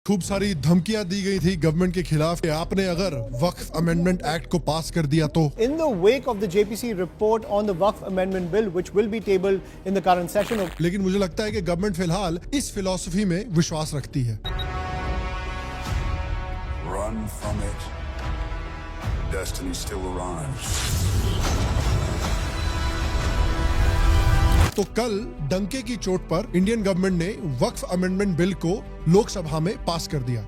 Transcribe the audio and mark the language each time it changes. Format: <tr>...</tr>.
<hi>खूब सारी धमकियां दी गई थी गवर्नमेंट के खिलाफ कि आपने अगर वक्फ अमेंडमेंट एक्ट को पास कर दिया तो।</hi> <en>In the wake of the JPC report on the Waqf Amendment Bill, which will be tabled in the current session of</en> <hi>लेकिन मुझे लगता है कि गवर्नमेंट फिलहाल इस फिलॉसफी में विश्वास रखती है।</hi> <en>Run from it. Destiny still arrives.</en> <hi>तो कल डंके की चोट पर इंडियन गवर्नमेंट ने वक्फ अमेंडमेंट बिल को लोकसभा में पास कर दिया।</hi>